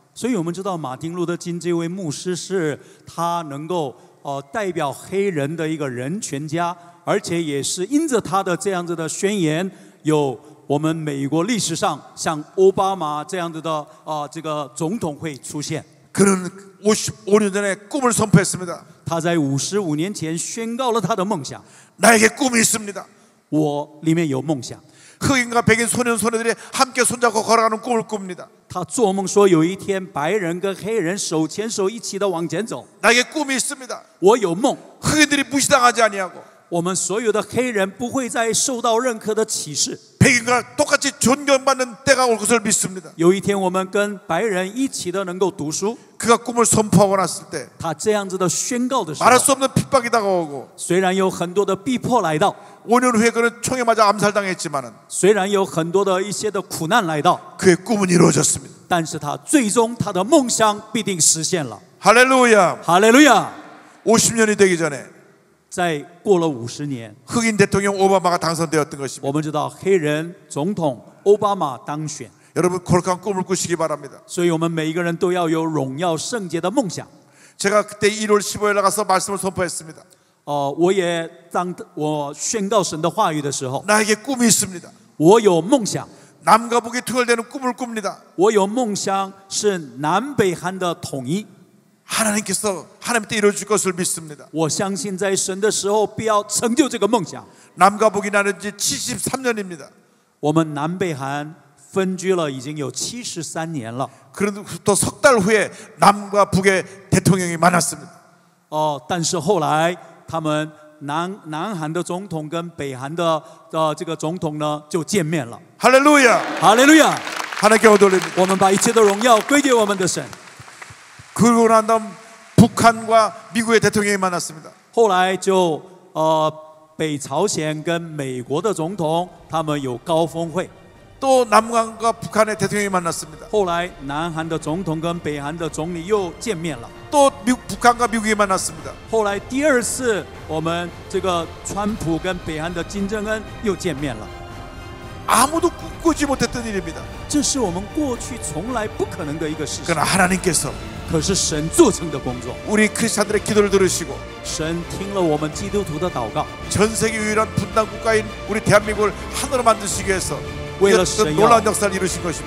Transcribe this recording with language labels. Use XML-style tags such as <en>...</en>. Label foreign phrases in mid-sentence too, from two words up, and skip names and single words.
<zh>所以我们知道马丁路德金这位牧师是他能够代表黑人的一个人权家，而且也是因着他的这样子的宣言，有我们美国历史上像奥巴马这样子的这个总统会出现。</zh> <ko>그는 55년 전에 꿈을 선포했습니다.</ko> <zh>他在55年前宣告了他的梦想。</zh> <ko>나에게 꿈이 있습니다.</ko> <zh>我里面有梦想。</zh> <ko>흑인과 백인 소년 소녀들이 함께 손잡고 걸어가는 꿈을 꿉니다.</ko> <zh>他做梦说有一天白人跟黑人手牵手一起的往前走。</zh> <ko>나에게 꿈이 있습니다.</ko> <zh>我有梦，</zh> <ko>흑인들이 무시당하지 아니하고</ko> <zh>我们所有的黑人不会再受到任何的歧视。</zh> <ko>백인과 똑같이 존경받는 때가 올 것을 믿습니다.</ko> <zh>有一天我们跟白人一起的能够读书。</zh> <ko>그가 꿈을 선포하고 났을 때</ko> <zh>他这样子的宣告的时候，</zh> <ko>말할 수 없는 핍박이 다가오고</ko> <zh>虽然有很多的逼迫来到，</zh> <ko>5년 후에 그는 총에 맞아 암살당했지만은</ko> <zh>虽然有很多的一些的苦难来到，</zh> <ko>그의 꿈은 이루어졌습니다.</ko> <zh>但是他最终他的梦想必定实现了。</zh> <ko>할렐루야.</ko> <zh>哈利路亚！</zh> <ko>50년이 되기 전에</ko> <zh>在过了50年，</zh> <ko>흑인 대통령 오바마가 당선되었던 것입니다.</ko> <zh>我们知道黑人总统奥巴马当选，</zh> <ko>여러분 거룩한 꿈을 꾸시기 바랍니다.</ko> <zh>所以我们每一个人都要有荣耀圣洁的梦想。</zh> <ko>제가 그때 1월 15일 나가서 말씀을 선포했습니다.</ko> <zh>我宣告神的话语的时候，</zh> <ko>나에게 꿈이 있습니다.</ko> <zh>我有梦想，</zh> <ko>남과 북이 투혈되는 꿈을 꿉니다.</ko> <zh>我有梦想是南北韩的统一。</zh> <ko>하나님께서 하나님 때 이루어질 것을 믿습니다.</ko> <zh>我相信在神的时候必要成就这个梦想。</zh> <ko>남과 북이 나눈 지 73년입니다.</ko> <zh>我们南北韩分居了已经有73年了。</zh> <ko>그런부터 석 달 후에 남과 북의 대통령이 만났습니다.</ko> <zh>但是后来他们南韩的总统跟北韩的这个总统呢就见面了。</zh> <ko>할렐루야.</ko> <zh>哈利路亚！</zh> <ko>하나님께 얻어올립니다.</ko> <zh>我们把一切的荣耀归给我们的神。</zh> <ko>그러고 난 다음 북한과 미국의 대통령이 만났습니다.</ko> <zh>后来就北朝鲜跟美国的总统他们有高峰会。</zh> <ko>또 남한과 북한의 대통령이 만났습니다.</ko> <zh>后来南韩的总统跟北韩的总理又见面了。</zh> <ko>또 북한과 미국이 만났습니다.</ko> <zh>后来第二次我们这个川普跟北韩的金正恩又见面了。</zh> <ko>아무도 꾸지 못했던 일입니다.</ko> <zh>这是我们过去从来不可能的一个事情。</zh> <ko>그러나 하나님께서</ko> <zh>可是神做成的工作，</zh> <ko>우리 크리스찬들의 기도를 들으시고</ko> <zh>神听了我们基督徒的祷告，</zh> <ko>전 세계 유일한 분단 국가인 우리 대한민국을 하나로 만드시기 위해서</ko> <zh>为了</zh> <ko>어떤</ko> <zh>神</zh> <ko>놀라운</ko> <zh>要</zh> <ko>역사를 이루신 것입니다.</ko>